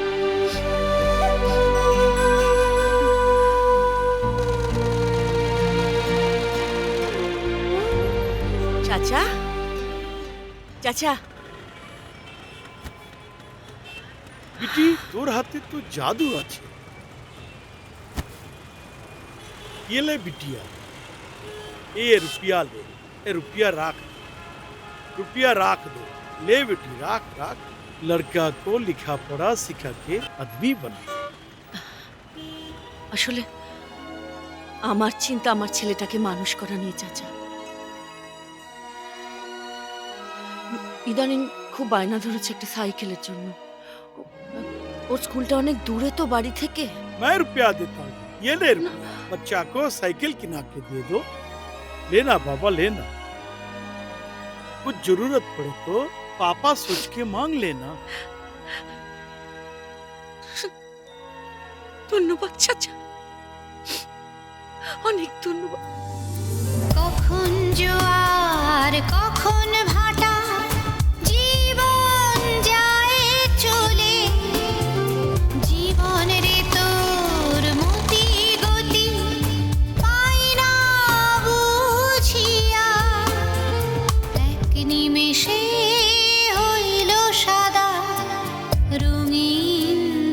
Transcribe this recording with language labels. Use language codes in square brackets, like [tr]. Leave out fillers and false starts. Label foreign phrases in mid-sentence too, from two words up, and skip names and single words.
[bn] চাচা, চাচা, বেটি তোর হাতে তো জাদু আছে। [hi] ये ले बिटिया, ये रुपया ले, ये रुपया राख दो, रुपया राख दो। ले बेटी राख राख, लड़का को लिखा पढ़ा सिखा के आदमी बना। [bn] আসলে আমার চিন্তা আমার ছেলেটাকে মানুষ করা নিয়ে চাচা। ইদানিং খুব বায়না ধরেছে একটা সাইকেলের জন্য। ওর স্কুলটা অনেক দূরে তো বাড়ি থেকে। [hi] मैं रुपया देता हूँ, ये ले रुपया, बच्चा को साइकिल किना के दे दो। लेना बाबा लेना, कुछ जरूरत पड़े तो पापा सोच के मांग लेना। [bn] ধন্যবাদ চাচা, অনেক ধন্যবাদ। কখন জোয়ার কখন ভাটা, জীবন যায় চলে, জীবন রে তোর মতি গতি পাই না বুঝিয়া, এক নিমেষে হইল সাদা রঙিন